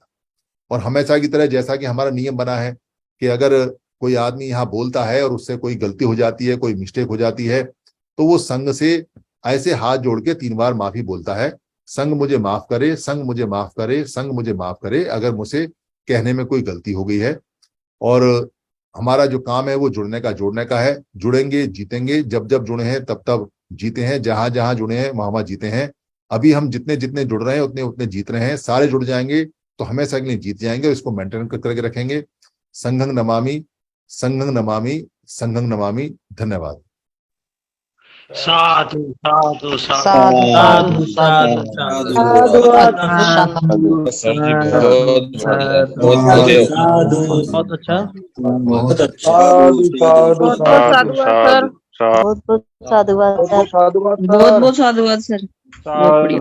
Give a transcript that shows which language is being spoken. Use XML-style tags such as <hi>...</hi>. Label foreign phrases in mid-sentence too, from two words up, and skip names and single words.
<hi>और हमेशा की तरह जैसा कि हमारा नियम बना है कि अगर कोई आदमी यहाँ बोलता है और उससे कोई गलती हो जाती है, कोई मिस्टेक हो जाती है, तो वो संघ से ऐसे हाथ जोड़ के 3 बार माफी बोलता है, संघ मुझे माफ करे, संघ मुझे माफ करे, संघ मुझे माफ करे, अगर मुझसे कहने में कोई गलती हो गई है। और हमारा जो काम है वो जुड़ने का, जोड़ने का है। जुड़ेंगे जीतेंगे, जब जब जुड़े हैं तब तब जीते हैं, जहां जहां जुड़े हैं वहां वहां जीते हैं। अभी हम जितने जितने जुड़ रहे हैं उतने उतने जीत रहे हैं, सारे जुड़ जाएंगे तो हमेशा के लिए जीत जाएंगे, और इसको मेंटेन करके रखेंगे।</hi> <pi>संघं नमामि, संघं नमामि, संघं नमामि।</pi> <hi>धन्यवाद।</hi> <pi>साधु साधु साधु साधु साधु साधु साधु</pi> <hi>सर जी बहुत बढ़िया, बहुत बढ़िया। बहुत अच्छा। बहुत अच्छा।</hi> <pi>साधु साधु साधु साधु</pi> <hi>बहुत बहुत साधुवाद सर, साधुवाद बहुत बहुत साधुवाद सर, बहुत बढ़िया।</hi>